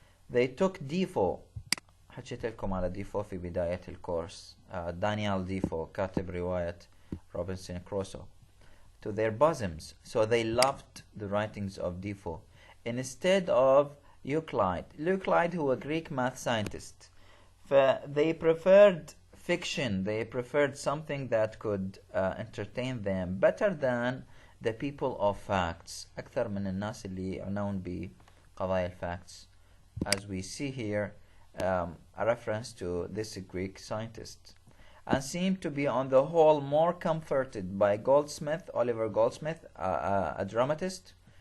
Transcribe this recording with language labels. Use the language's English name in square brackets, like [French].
[English] They took Defoe, [Arabic] حكيت لكم على ديفو في بداية الكورس, دانيال ديفو كاتب رواية روبنسون كروسو, [English] to their bosoms. So they loved the writings of Defoe, instead of Euclid who a Greek math scientist. They preferred fiction. They preferred something that could entertain them better than the people of facts. [Arabic] أكثر من الناس اللي يعنون بقضايا الفacts. [English] As we see here, a reference to this Greek scientist. And seemed to be on the whole more comforted by Oliver Goldsmith, a dramatist.